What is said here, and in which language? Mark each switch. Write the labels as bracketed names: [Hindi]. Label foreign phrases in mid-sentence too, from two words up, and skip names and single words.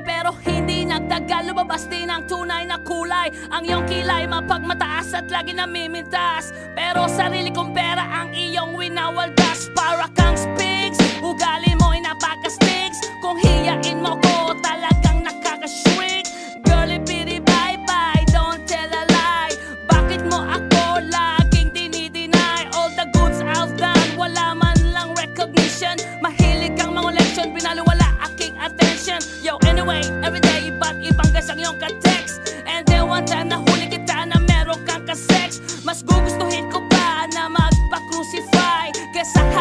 [Filipino] Pero hindi nagtagal, lumabas din ang tunay na kulay. Ang iyong kilay mapagmataas at lagi namimintas, pero sarili kong pera ang iyong winawaldas. Para kang spigs, ugali mo ay napaka-sticks. Kung hiyain mo ko, talagang nakaka-shrink. [English] Girlie, pity, bye-bye, don't tell a lie. [Filipino] Bakit mo ako laging dinideny? [English] All the goods I've done, [Filipino] wala man lang recognition. Mahilig kang mga leksyon, binaliwala aking attention. [English] Yo, anyway, everyday, [Filipino] iba't ibang guys ang iyong ka-text. [English] And then one time [Filipino] nahuli kita na meron kang ka-sex. Mas gugustuhin ko pa na magpa-crucify kesa